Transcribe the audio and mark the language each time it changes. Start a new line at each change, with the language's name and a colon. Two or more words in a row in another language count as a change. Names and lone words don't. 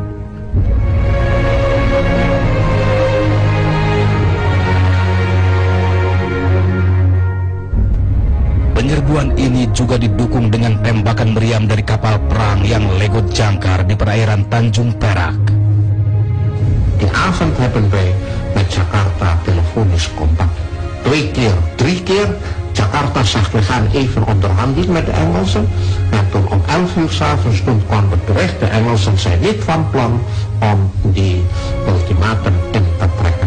Indonesian: Penyerbuan ini juga didukung dengan tembakan meriam dari kapal perang yang legot jangkar di perairan Tanjung Perak.
Dutch: Die avond hebben wij met Jakarta telefonisch contact. 2 keer, 3 keer. Jakarta zag, we gaan even onderhandelen met de Engelsen. En toen om 11 uur 's avonds toen kwam het bericht, de Engelsen zijn niet van plan om die ultimatum in te trekken.